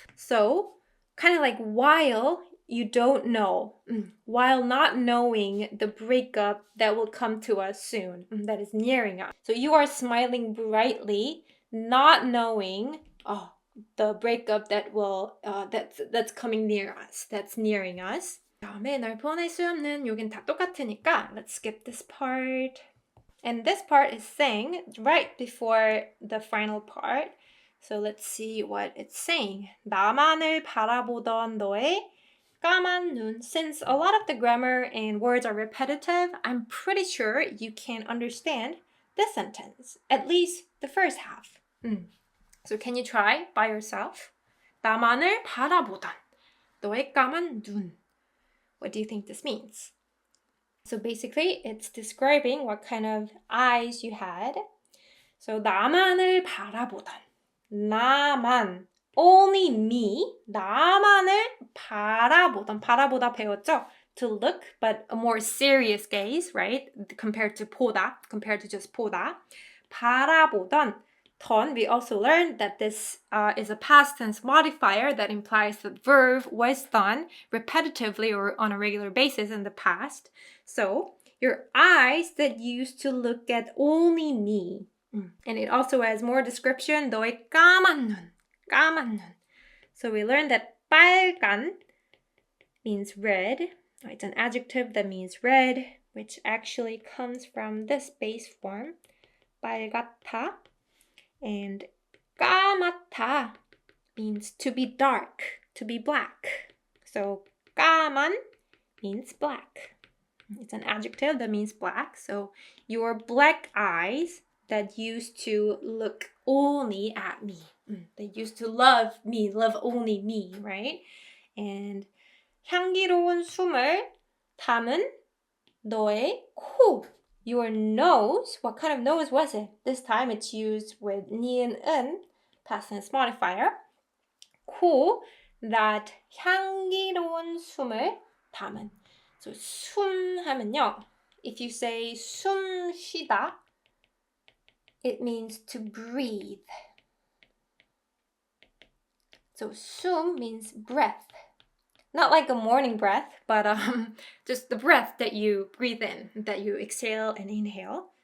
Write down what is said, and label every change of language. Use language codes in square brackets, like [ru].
[en] So kind of like while you don't know, while not knowing the breakup that will come to us soon, that is nearing us. So you are smiling brightly, not knowing the breakup that will that's coming near us, that's nearing us. [ko] 다음에 널 보낼 수 없는 여긴 다 똑같으니까 [en] let's skip this part. And this part is saying right before the final part. So let's see what it's saying. [ko] 나만을 바라보던 너의 까만 눈. [en] Since a lot of the grammar and words are repetitive, I'm pretty sure you can understand this sentence, at least the first half. So can you try by yourself? [ko] 나만을 바라보던 너의 까만 눈. [en] What do you think this means? So basically, it's describing what kind of eyes you had. [ko] So 나만을 바라보던 나만, [en] only me, [ko] 나만을 바라보다 배웠죠? [en] To look, but a more serious gaze, right? Compared to just 보다. 바라보던 던, we also learned that this is a past tense modifier that implies the verb was done repetitively or on a regular basis in the past. So, your eyes that used to look at only me. And it also has more description, [ko] 너의 까만 눈. [en] So we learned that 빨간 means red. It's an adjective that means red, which actually comes from this base form, 빨갛다. And 까맣다 means to be dark, to be black. So 까만 means black. It's an adjective that means black. So your black eyes that used to look only at me. They used to love me, love only me, right? [ko] And 향기로운 숨을 담은 너의 코. [en] Your nose, what kind of nose was it? This time it's used with 니은 은, past tense modifier. [ko] 코, that 향기로운 숨을 담은. [en] So [ko] 숨 하면요, [en] if you say [ko] 숨 쉬다, [en] it means to breathe. So 숨 means breath. Not like a morning breath, but just the breath that you breathe in, that you exhale and inhale.